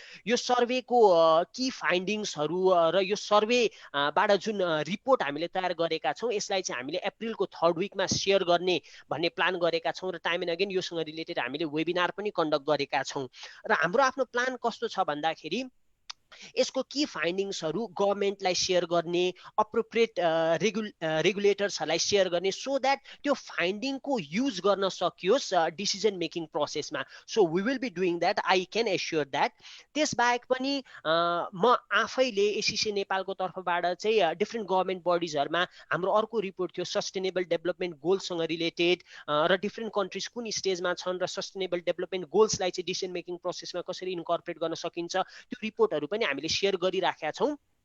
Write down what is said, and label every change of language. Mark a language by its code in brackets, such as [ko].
[ne] यो सर्वेको की फाइन्डिङ्सहरू र यो सर्वेबाट जुन रिपोर्ट हामीले तयार गरेका छौँ यसलाई चाहिँ हामीले अप्रिलको 3rd विकमा सेयर गर्ने भन्ने प्लान गरेका छौँ र टाइम एन्ड अगेन योसँग रिलेटेड हामीले वेबिनार पनि कन्डक्ट गरेका छौँ। र हाम्रो आफ्नो प्लान कस्तो छ भन्दाखेरि यसको की फाइन्डिङ्सहरू गभर्मेन्टलाई सेयर गर्ने, अप्रोप्रिएट रेगुलेटर्सहरूलाई सेयर गर्ने, सो द्याट त्यो फाइन्डिङको युज गर्न सकियोस् decision making प्रोसेसमा। [en] So we will be doing that, I can assure that. [ne] त्यसबाहेक पनि म आफैले एसिसी नेपालको तर्फबाट चाहिँ डिफ्रेन्ट गभर्मेन्ट बडिजहरूमा हाम्रो अर्को रिपोर्ट थियो सस्टेनेबल डेभलपमेन्ट गोल्ससँग रिलेटेड र डिफ्रेन्ट कन्ट्रिज कुन स्टेजमा छन् र सस्टेनेबल डेभलपमेन्ट गोल्सलाई चाहिँ डिसिजन मेकिङ प्रोसेसमा कसरी इन्कर्पोरेट गर्न सकिन्छ त्यो रिपोर्टहरू पनि हामीले सेयर गरिराखेका छौँ।